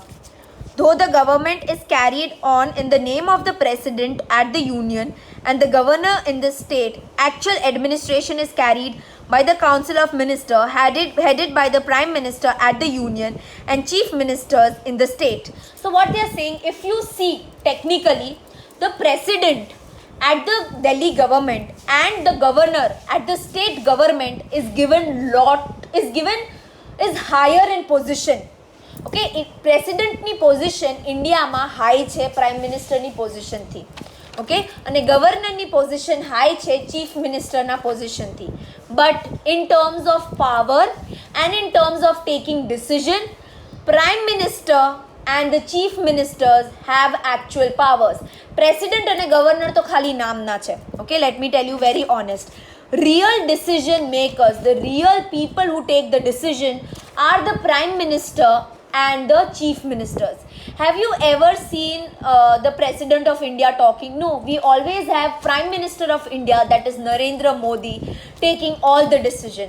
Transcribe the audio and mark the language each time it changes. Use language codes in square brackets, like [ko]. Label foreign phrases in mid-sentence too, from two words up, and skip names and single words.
[en] Though the government is carried on in the name of the president at the union and the governor in the state, actual administration is carried by the council of ministers headed by the prime minister at the union and chief ministers in the state. So what they are saying, if you see technically, the president at the Delhi government and the governor at the state government is higher in position. [gu] Okay, પ્રેસિડેન્ટની પોઝિશન ઇન્ડિયામાં હાઈ છે પ્રાઇમ મિનિસ્ટરની પોઝિશનથી. ઓકે, અને ગવર્નરની પોઝિશન હાઈ છે ચીફ મિનિસ્ટરના પોઝિશનથી. [en] but in terms of power and in terms of taking decision, prime minister and the chief ministers have actual powers. [gu] President અને ગવર્નર તો ખાલી નામના છે. [en] Okay, let me tell you very honest. Real decision makers, the real people who take the decision are the prime minister and the chief ministers. Have you ever seen the president of India talking? No, we always have prime minister of India, that is Narendra Modi, taking all the decision.